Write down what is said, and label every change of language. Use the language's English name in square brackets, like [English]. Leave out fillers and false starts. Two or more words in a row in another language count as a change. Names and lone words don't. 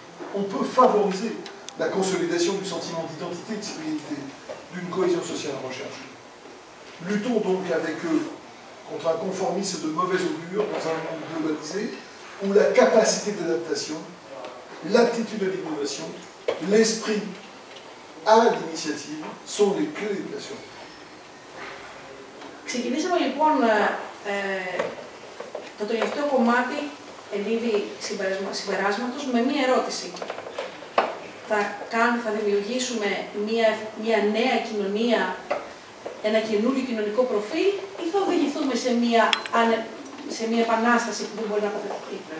[French] On peut favoriser la consolidation du sentiment d'identité et de citoyenneté, d'une cohésion sociale recherchée. Luttons donc avec eux contre un conformisme de mauvais augure dans un monde globalisé où la capacité d'adaptation, l'aptitude à l'innovation, l'esprit à l'initiative sont les clés de la survie. [Greek] Ξεκινήσαμε λοιπόν το τελευταίο κομμάτι εν είδη συμπεράσματος με μία ερώτηση. Θα δημιουργήσουμε μία νέα κοινωνία, ένα καινούριο κοινωνικό προφίλ ή θα οδηγηθούμε σε μία επανάσταση που δεν μπορεί να αποφευθεί.